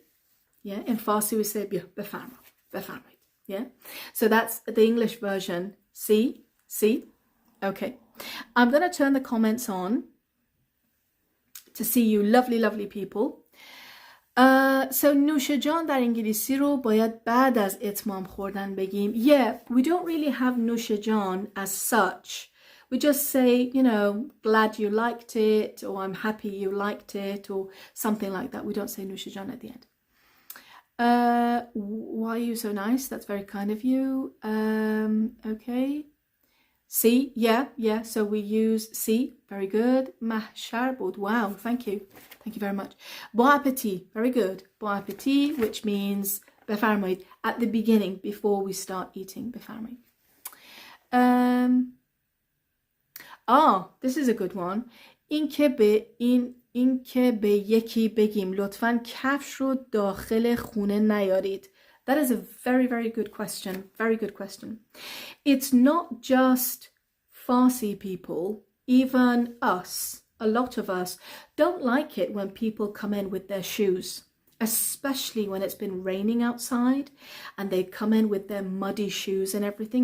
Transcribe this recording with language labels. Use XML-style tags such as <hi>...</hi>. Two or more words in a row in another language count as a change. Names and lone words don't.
<en>Yeah, in Farsi we say بفرمایید. Yeah, so that's the English version. See. Okay, I'm going to turn the comments on to see you lovely people.</en> <fa>So نوش جان در انگلیسی رو باید بعد از اتمام خوردن بگیم.</fa> <en>Yeah, we don't really have</en> <fa>نوش جان</fa> <en>as such. We just say, you know, glad you liked it, or I'm happy you liked it, or something like that. We don't say</en> <fa>نوش جان</fa> <en>at the end. Why are you so nice? That's very kind of you. Okay. See, yeah. So we use see. Very good. Mahshar بود. Wow, thank you very much.</en> <fr>Bon appetit.</fr> <en>Very good.</en> <fr>Bon appetit,</fr> <en>which means بفرمایید at the beginning, before we start eating. بفرمایید. This is a good one.</en> <fa>این که به یکی بگیم لطفاً کفش رو داخل خونه نیارید.</fa> <en>That is a very good question. Very good question. It's not just Farsi people, even us, a lot of us, don't like it when people come in with their shoes, especially when it's been raining outside and they come in with their muddy shoes and everything.</en>